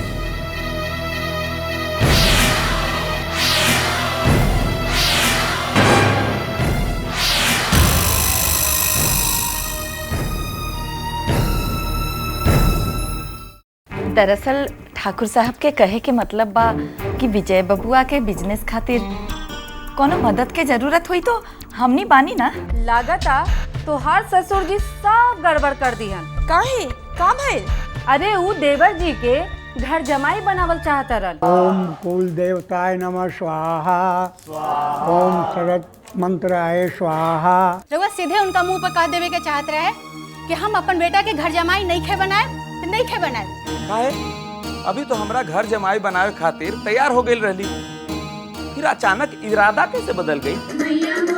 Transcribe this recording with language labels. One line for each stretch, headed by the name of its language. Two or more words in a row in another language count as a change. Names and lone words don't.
Bhojpuri: दरअसल ठाकुर साहब के कहे के मतलब बा कि विजय बबुआ के बिजनेस खातिर कोनो मदद के जरूरत हुई तो हमनी बानी ना। लागता तोहार ससुर जी सब गड़बड़ कर दिहन। काहे का भइल? अरे ऊ देवर जी के घर जमाई बनावल चाहत रहल।
Sanskrit: ओम कुल देवताय नमः स्वाहा, ओम शरद मंत्राय स्वाहा।
Bhojpuri: रउआ सीधे उनका मुंह पर कह देवे के चाहत रहे कि हम अपन बेटा के घर जमाई नहीं खे बनाए तो नहीं खे बनाए। काहे? अभी तो हमरा घर जमाई बनावे खातिर तैयार हो गई रहली, फिर अचानक इरादा कैसे बदल गई?